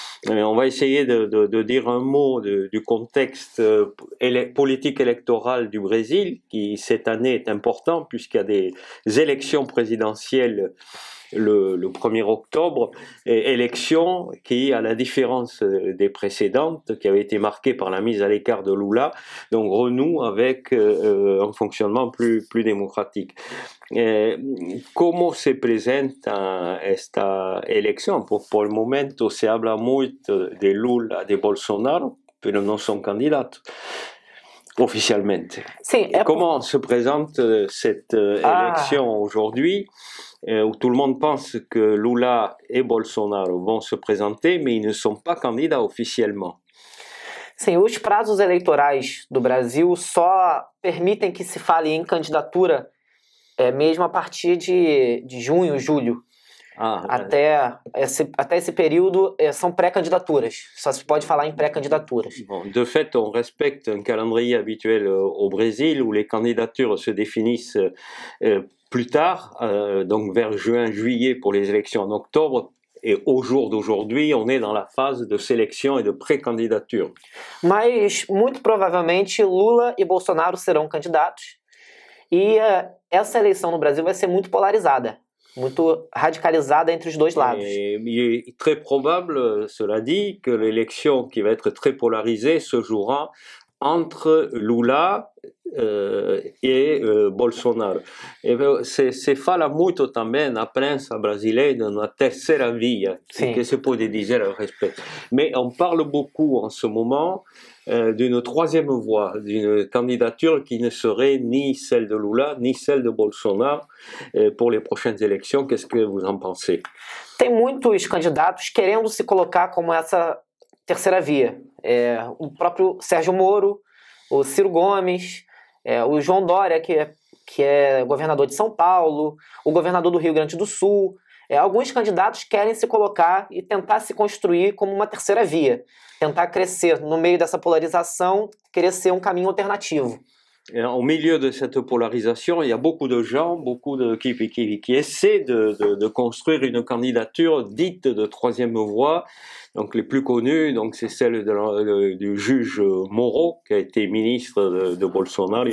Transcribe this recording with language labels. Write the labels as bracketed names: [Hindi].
[French] On va essayer de dire un mot du contexte politique électoral du Brésil, qui cette année est important, puisqu'il y a des élections présidentielles le 1er octobre, élection qui, à la différence des précédentes, qui avait été marquée par la mise à l'écart de Lula, donc renoue avec un fonctionnement plus démocratique. [Spanish] ¿Cómo se presenta esta elección? Por el momento se habla mucho de Lula, de Bolsonaro, pero no son candidatos [French] officiellement. Comment se présente cette élection aujourd'hui, où tout le monde pense que Lula et Bolsonaro vont se présenter, mais ils ne sont pas candidats officiellement? [Portuguese] Sim, os prazos eleitorais do Brasil só permitem que se fale em candidatura mesmo a partir de junho, julho. Até esse período são pré-candidaturas. Só se pode falar em pré-candidaturas. [French] Bon, de fait, on respecte un calendrier habituel au Brésil où les candidatures se définissent plus tard, donc vers juin, juillet pour les élections en octobre. Et au jour d'aujourd'hui, on est dans la phase de sélection et de pré-candidature. [Portuguese] Mas, muito provavelmente, Lula e Bolsonaro serão candidatos. E essa eleição no Brasil vai ser muito polarizada, muito radicalizada entre os dois lados. [French] Il est très probable, cela dit, que l'élection qui va être très polarisée se jouera entre Lula e Bolsonaro. [Portuguese] Se fala muito também na prensa brasileira na terceira via, que se pode dizer a respeito. [French] Mais on parle beaucoup en ce moment d'une troisième voie, d'une candidature qui ne serait ni celle de Lula, ni celle de Bolsonaro pour les prochaines élections. Qu'est-ce que vous en pensez? [Portuguese] Tem muitos candidatos querendo se colocar como essa terceira via. O próprio Sérgio Moro, o Ciro Gomes, o João Dória, que é governador de São Paulo, o governador do Rio Grande do Sul. Alguns candidatos querem se colocar e tentar se construir como uma terceira via. Tentar crescer no meio dessa polarização, querer ser um caminho alternativo. [French] Au milieu de cette polarisation, il y a beaucoup de gens, qui essaient de construire une candidature dite de troisième voie. Donc les plus connus, donc c'est celle du juge Moro, qui a été ministre de Bolsonaro.